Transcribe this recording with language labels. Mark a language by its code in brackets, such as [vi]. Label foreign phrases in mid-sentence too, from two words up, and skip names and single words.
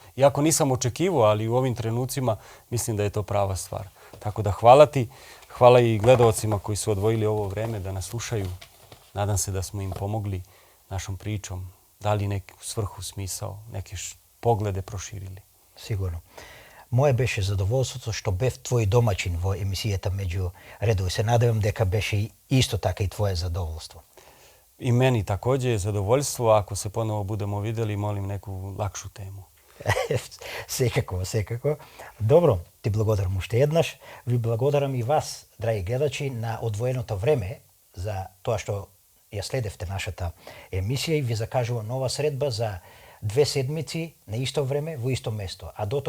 [sr] Iako nisam očekivao, ali u ovim trenucima mislim da je to prava stvar. Tako da hvala ti, hvala i gledaocima koji su odvojili ovo vreme da nas slušaju. Nadam se da smo im pomogli našom pričom, dali neku svrhu, smisao, neke poglede proširili. Sigurno. [mk] Moje беше задоволството што бев твој домаќин во емисијата Меѓу редови. Се надевам дека беше исто така и твое задоволство. [sr] I meni također je zadovoljstvo. Ako se ponovo budemo videli, molim neku lakšu temu. [mk] Секако. Добро, ти благодарам уште еднаш. Ви благодарам и вас, драги гледачи, на одвоеното време за тоа што ја следевте нашата емисија и ви закажувам нова средба за 2 седмици на исто време во исто место.